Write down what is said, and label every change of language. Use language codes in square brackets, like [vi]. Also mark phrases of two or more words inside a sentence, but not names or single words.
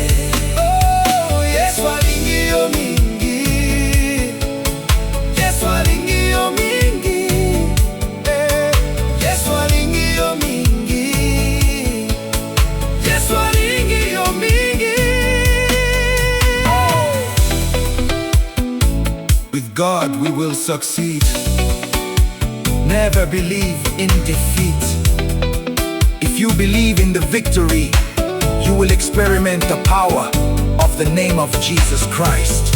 [ln] Yesu alingi yo mingi, Yesu alingi yo mingi, Yesu alingi yo mingi, Yesu alingi yo mingi. [en] With God we will succeed. Never believe in defeat. If If you believe in the victory, you will experiment the power of the name of Jesus Christ.